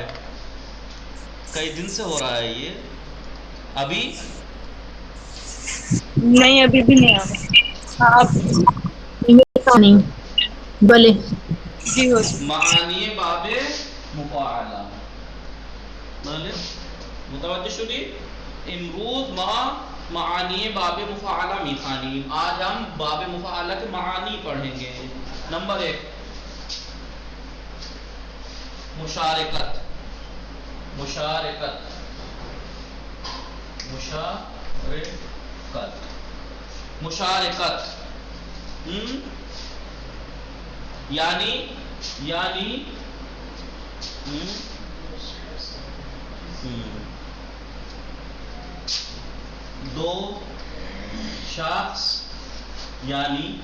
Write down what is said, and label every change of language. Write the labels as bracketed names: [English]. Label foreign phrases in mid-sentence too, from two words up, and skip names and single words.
[Urdu] کئی دن سے ہو رہا ہے یہ. ابھی نہیں ابھی بھی نہیں آپ نہیں بولے جی ہو. [Persian] معانی باب مفاعلہ. بھلے متوجہ شدی. امروز معانی باب مفاعلہ میخوانیم. [Urdu] آج ہم باب مفاعلہ کے معانی پڑھیں گے. نمبر 1 مشارکت. یعنی دو شخص یعنی